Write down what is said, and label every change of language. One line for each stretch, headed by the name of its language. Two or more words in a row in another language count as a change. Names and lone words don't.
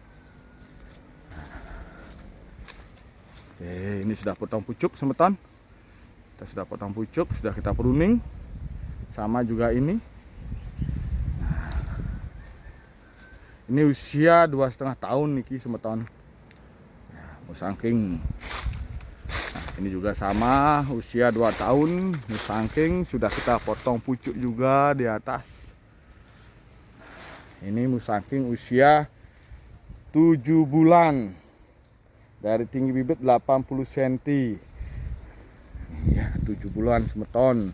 Indonesian: Oke, ini sudah potong pucuk semeton. Kita sudah potong pucuk, sudah kita pruning. Sama juga ini. Ini usia 2,5 tahun niki semeton. Musangking. Nah, ini juga sama usia 2 tahun musangking, sudah kita potong pucuk juga di atas. Ini musangking usia 7 bulan. Dari tinggi bibit 80 cm. Ya, 7 bulan semeton.